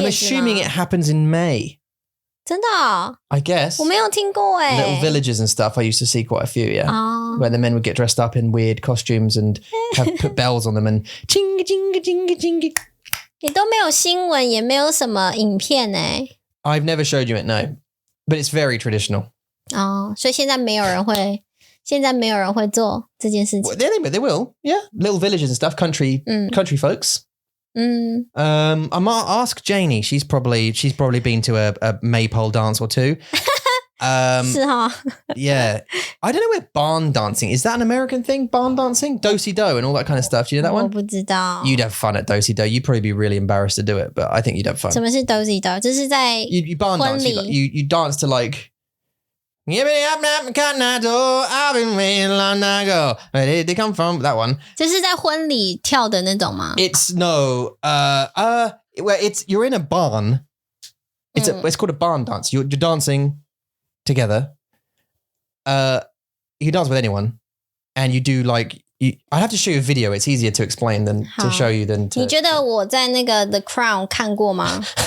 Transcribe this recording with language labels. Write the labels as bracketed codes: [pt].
[en] I'm assuming it happens in May. [zh] 真的哦? [en] I guess. [zh] 我没有听过耶. [en] Little villages and stuff. I used to see quite a few, yeah. Where the men would get dressed up in weird costumes and put bells on them and chinga chinga chinga chinga. [zh] 你都没有新闻，也没有什么影片耶. [en] I've never showed you it, no. But it's very traditional. [zh] 所以现在没有人会做这件事情. [en] Well, they will, yeah. Little villages and stuff, country folks. I might ask Janie. She's probably been to a maypole dance or two. [zh] 是哈? [en] Yeah. I don't know where barn dancing is. That an American thing? Barn dancing? Do-si-do and all that kind of stuff. Do you know that one? [zh] 我不知道. [en] You'd have fun at do-si-do. You'd probably be really embarrassed to do it, but I think you'd have fun. [zh] 什么是 do-si-do? 这是在 [en] you barn dance. You dance to like Give me up, I've been waiting long ago. Where did they come from? That one. [zh] 这是在婚礼跳的那种吗? [en] It's no. You're in a barn. It's called a barn dance. You're dancing together. You can dance with anyone, and you do like. I have to show you a video. It's easier to explain than to show you than. [zh] 你觉得我在那个 The Crown 看过吗?